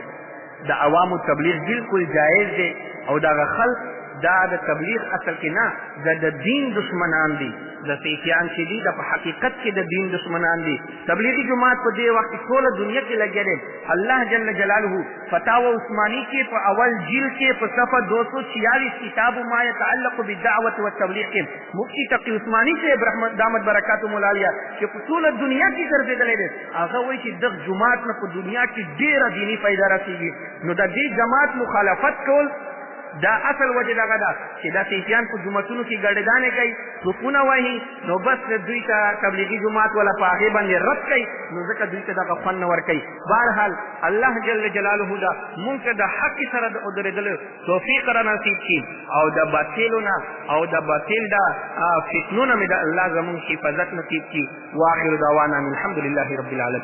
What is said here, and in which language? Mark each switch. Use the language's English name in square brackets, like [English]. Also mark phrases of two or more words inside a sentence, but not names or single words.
[Pashto] د عوامو تبلیغ بالکل جایز دی او دا خلق دا د تبلیغ اصل کې نه د دین دشمنان دي. د سیفیان چې دي د په حقیقت کې د دین دشمنان دي. تبلیغی جماعت په دې وخت کې ټول دنیا کې لګیا دي. [Arabic] الله جل جلاله [Pashto] فتاوا عثمانی کې په اول جلد کې په صفحه 246 کتاب ما يتعلق بالدعوه والتبلیغ کې مفتی تقی عثمانی سے [Arabic] دامت برکاتهم العالیه [Pashto] چې په ټول دنیا کې ګرځېدلی دی هغه وایي چې دغه جماعت نه په دنیا کې ډېره دیني فایده رسېږي. نو د دې جماعت مخالفت کول دا اصل وجه دغه ده چې دا سیفیان په جوماتونو کې ګډېدانې کوي صفونه وهي نو بس دوی ته تبلیغي جومات والا په هغې باندې رد کوي نو ځکه دوی ته دغه خوند نه ورکوي. بهرحال [Arabic] الله جل جلاله [Pashto] دا مونږ ته د حق سره د ودرېدلو توفیق را نصیب کړي او د باطلو نه او د باطل د فتنو نه مې د الله زمونږ حفاظت نصیب کړي. [Arabic] واخر دعوانا الحمد لله رب العالمین.